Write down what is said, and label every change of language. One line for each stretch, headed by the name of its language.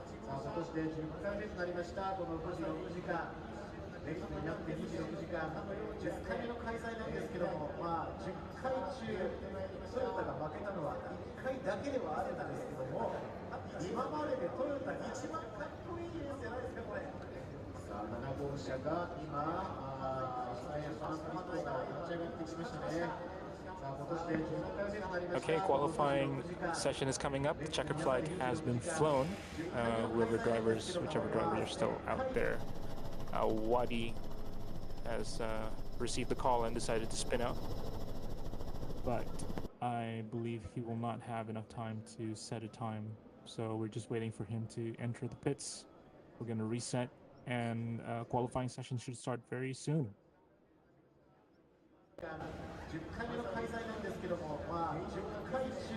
Japanese: さあ今年で10回目となりました、この富士6時間、レースになって26時間、10回目の開催なんですけども、10回中、トヨタが負けたのは1回だけではあるんですけども、今まででトヨタが一番かっこいいレースじゃないですか、これ。さあ、7号車が今、最初パナソニックコーナーを立ち上がってきましたね。
English: Okay, qualifying session is coming up. The checkered flag has been flown. Whichever drivers are still out there. Wadi has received the call and decided to spin out. But I believe he will not have enough time to set a time. So we're just waiting for him to enter the pits. We're going to reset, and qualifying session should start very soon.
Japanese: 10回目の開催なんですけども、10回中